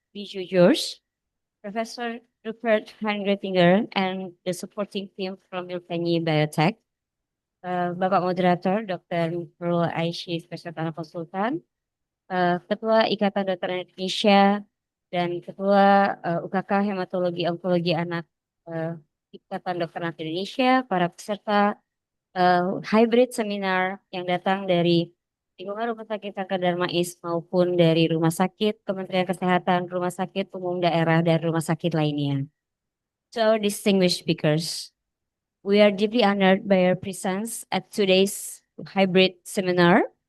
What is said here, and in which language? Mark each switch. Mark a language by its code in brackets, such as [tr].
[en] Bijou George, Professor Rupert Heinretinger, and the supporting team from Milpenny Biotech. [id] Bapak Moderator, Dr. Nurul Aisyah, Spesialis Anak Konsultan, Ketua Ikatan Dokter Indonesia, dan Ketua UKK Hematologi Onkologi Anak Ikatan Dokter Anak Indonesia, para peserta hybrid seminar yang datang dari lingkungan Rumah Sakit Kanker Darmais maupun dari Rumah Sakit Kementerian Kesehatan, Rumah Sakit Umum Daerah, dan Rumah Sakit lainnya. [en] To our distinguished speakers, we are deeply honored by your presence at today's hybrid seminar.